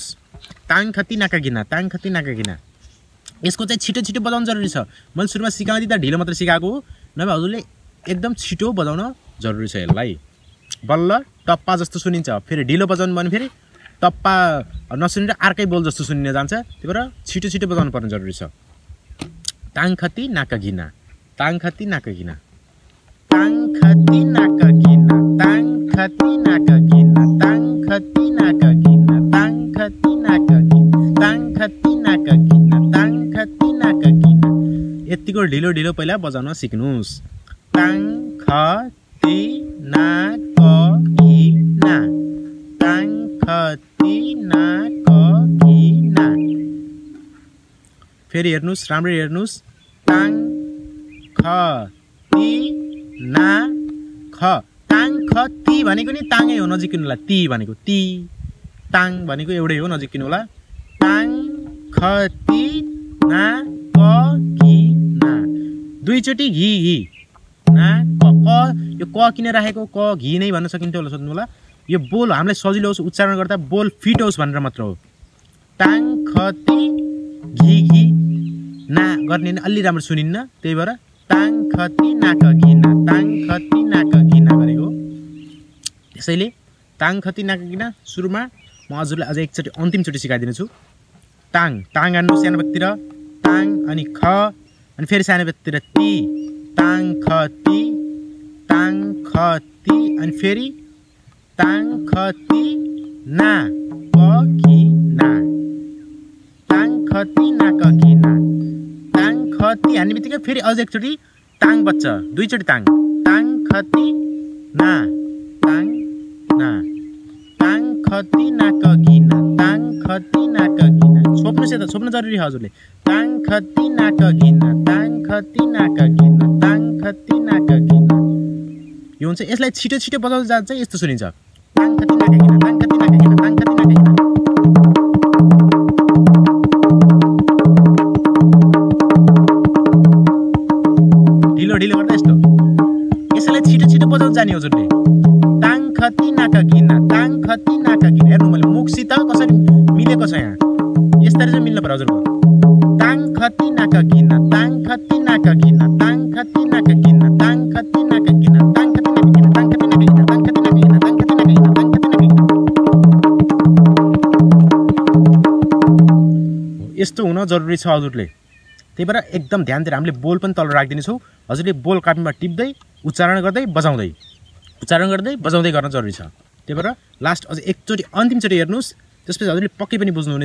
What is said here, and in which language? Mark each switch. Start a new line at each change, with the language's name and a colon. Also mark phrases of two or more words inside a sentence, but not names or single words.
Nepali: ताङखती नाकागिना, ताङखती नाकागिना। यसको चाहिँ छिटो बजाउनु जरुरी छ। मैले सुरुमा सिकाउँदै त ढिलो मात्र सिकाएको हो, नभए हजुरले एकदम छिटो बजाउन जरुरी छ। यसलाई बल्ल टप्पा जस्तो सुनिन्छ। फेरि ढिलो बजाउनु भने फेरि टप्पा नसुनेर अर्कै बोल जस्तो सुनिन जान्छ। त्यही भएर छिटो बजाउनु पर्ने जरुरी छ। ताङखती नाकागिना, ताङखती नाकागिना, ताङखती नाकागिना, ताङखती नाकागिना, ताङखती नाकागिना, ताङखती नाकागिना, ताङखती नाकागिना, ताङखती नाकागिना। यतिको ढिलो पहिला बजाउन सिक्नुस्। ताङखती नाकागिना, ताङखती नाकागिना। फेरि हेर्नुस्, राम्ररी हेर्नुस्। ताङखती ताङखती भनेको नि ताङै हो, नजिकिनु होला। ती भनेको ती, ताङ भनेको एउटै हो, नजिकिनु होला। ताङखती नाकागिना। दुईचोटि घी ना क यो क किन राखेको? क घी नै भन्न सकिन्थ्यो होला, सोध्नु होला। यो बोल हामीलाई सजिलो होस् उच्चारण गर्दा, बोल फिट होस् भनेर मात्र हो। ताङखती घी ना गर्ने अलि राम्रो सुनिन्न, त्यही भएर ताङ खती नाक घिना, ताङ खती नाक घिना गरेको। त्यसैले ताङ खती नाक घिना सुरुमा म हजुरलाई अझै एकचोटि अन्तिमचोटि सिकाइदिनेछु। ताङ ताङ हान्नु सानो व्यक्ति र ताङ अनि ख अनि फेरि सानो व्यक्ति र ती, ताङ खती अनि फेरि ताङ खती ना क घिना, ताङ खती नाक घिना। ताङ खती हान्ने बित्तिकै फेरि अझ एकचोटि ताङ बच्छ, दुईचोटि ताङ, ताङ खती ना, ताङ ना, ताङ खती नाक घिना, ताङ खती नाक घिना। छोप्नुहोस् यता, छोप्नु जरुरी हो हजुरले। ताङ खती नाक घिना, ताङ खती नाक घिना, ताङ खती नाक घिना। यो हुन्छ। यसलाई छिटो छिटो बजाउँदै जान्छ यस्तो सुनिन्छ। ताङ खती नाक घिना, ताङ खती नाक घिना, ताङ खती नाक घिना। ढिलो ढिलो गर्दा यस्तो। यसलाई छिटो छिटो बजाउँदै जाने हजुरले। ताङ खती नाक घिना, ताङ खती नाक घिना। हेर्नु मैले मुखसित कसरी मिलेको छ यहाँ, यसरी चाहिँ मिल्नु पर्यो हजुरको। ताङ खती नाक घिना, ताङ खती नाक घिना, ताङ खती नाक घिना, ताङ खती नाक घिना, ताङ खती नाक घिना, ताङ खती नाक घिना, ताङ खती नाक घिना, ताङ खती नाक घिना, ताङ खती नाक घिना। यस्तो हुन जरुरी छ हजुरले। त्यही भएर एकदम ध्यान दिएर हामीले बोल पनि तल राखिदिनेछौँ। हजुरले बोल कापीमा टिप्दै उच्चारण गर्दै बजाउँदै, उच्चारण गर्दै बजाउँदै गर्न जरुरी छ। त्यही भएर लास्ट अझ एकचोटि अन्तिमचोटि हेर्नुहोस्, त्यसपछि हजुरले पक्कै पनि बुझ्नुहुनेछ।